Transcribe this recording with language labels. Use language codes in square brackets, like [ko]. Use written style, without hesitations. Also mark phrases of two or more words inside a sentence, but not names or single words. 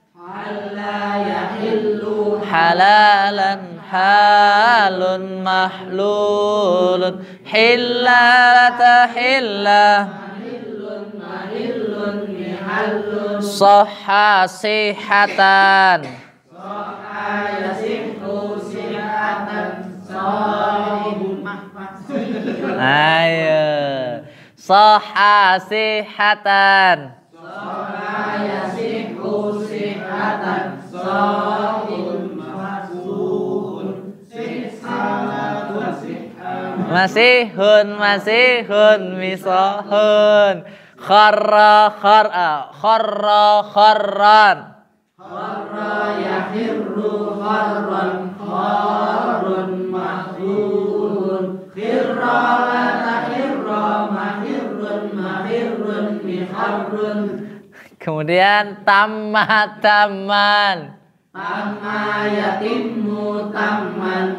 [ar] حَلَّ يَحِلُّ حَلًّا حالٌّ مَحْلُولٌ حِلَّ تَحِلَّ مَحِلٌّ مَحِلٌّ مِحَلٌّ صَحَّ صِحَّةً صَحَّ يَصِحُّ صِحَّةً صاحٌّ مَحْفَظ ayo صَحَّ صِحَّةً صَحَّ يَصِحُّ صِحَّةً صاحٌّ مَحْفُوظ صِحَّةٌ صِحَّةٌ مَصِحٌّ مَصِحٌّ مِصَحٌّ خَرَّ خَرَّ خَرَّ خَرًّا خَرَّ يَخِرُّ خَرًّا خارٌّ مَخْزُون خِرَّ لا تَخِرَّ مَخِرٌّ مَخِرٌّ مِخَرٌّ. Kemudian tamma taman تَمَّ يَتِمُّ تَمامًا